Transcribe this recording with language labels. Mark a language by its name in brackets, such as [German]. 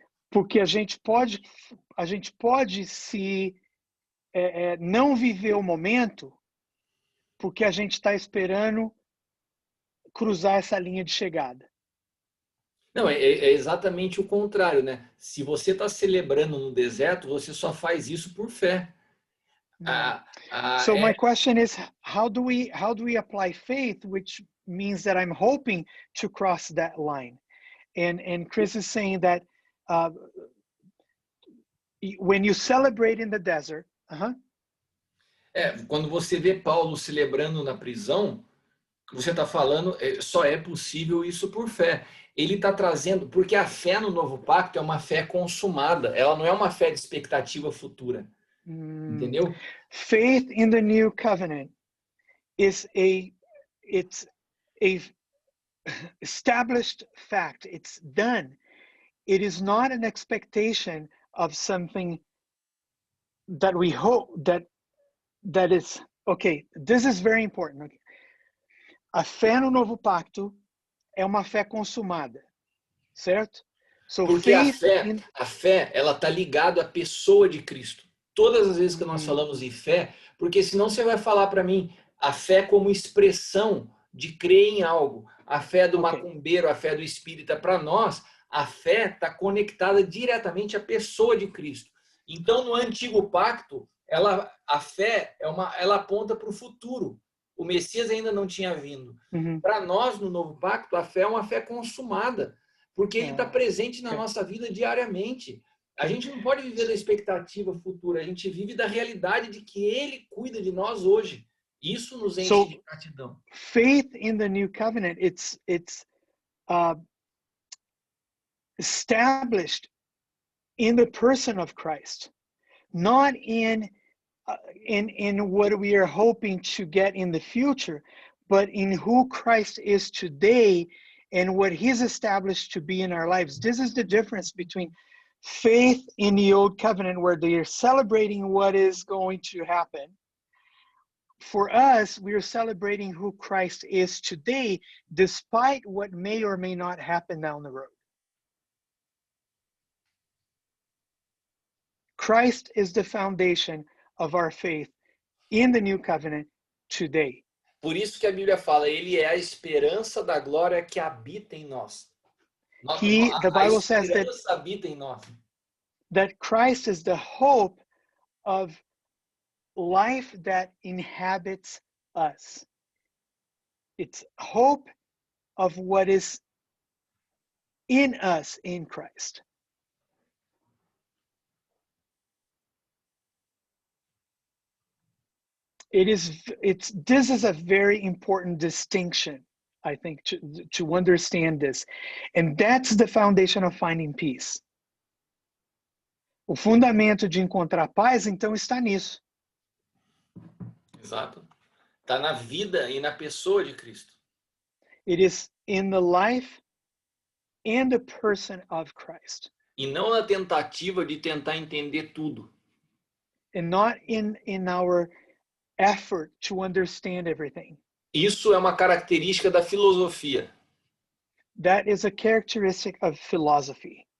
[Portuguese] Porque a gente pode se não viver o momento porque a gente está esperando cruzar essa linha de chegada. Não, é exatamente o contrário, né? Se você está celebrando no deserto, você só faz isso por fé. [English] So my question is, how do we apply faith, which means that I'm hoping to cross that line? And Chris is saying that when you celebrate in the desert, [Portuguese] quando você vê Paulo celebrando na prisão, você está falando, só é possível isso por fé. Ele está trazendo, porque a fé no novo pacto é uma fé consumada, ela não é uma fé de expectativa futura. Entendeu? [English] Faith in the new covenant it's a established fact. It's done. It is not an expectation of something that we hope that is okay. This is very important. Okay? [Portuguese] A fé no novo pacto é uma fé consumada, certo? [English] So [Portuguese] porque a fé ela está ligada à pessoa de Cristo. Todas as vezes que nós falamos em fé, porque senão você vai falar para mim a fé como expressão de crer em algo. A fé do macumbeiro, a fé do espírita, para nós, a fé está conectada diretamente à pessoa de Cristo. Então, no antigo pacto, a fé ela aponta para o futuro. O Messias ainda não tinha vindo. Para nós, no novo pacto, a fé é uma fé consumada, porque ele está presente na nossa vida diariamente. A gente não pode viver da expectativa futura, a gente vive da realidade de que ele cuida de nós hoje. Isso nos enche de gratidão. [English] Faith in the new covenant, it's established in the person of Christ, not in what we are hoping to get in the future, but in who Christ is today and what he's established to be in our lives. This is the difference between faith in the old covenant, where they are celebrating what is going to happen. For us, we are celebrating who Christ is today, despite what may or may not happen down the road. Christ is the foundation of our faith in the new covenant today. [Portuguese] Por isso que a Bíblia fala, ele é a esperança da glória que habita em nós. [English] The Bible says that [Portuguese] habita em nós. [English] That Christ is the hope of life that inhabits us. It's hope of what is in us in Christ. This is a very important distinction, I think, to understand this. And that's the foundation of finding peace. [Portuguese] O fundamento de encontrar paz, então, está nisso. Exato. Está na vida e na pessoa de Cristo. [English] It is in the life and the person of Christ. [Portuguese] E não na tentativa de tentar entender tudo. [English] And not in our effort to understand everything. [Portuguese] Isso é uma característica da filosofia. [English] That is a characteristic of philosophy.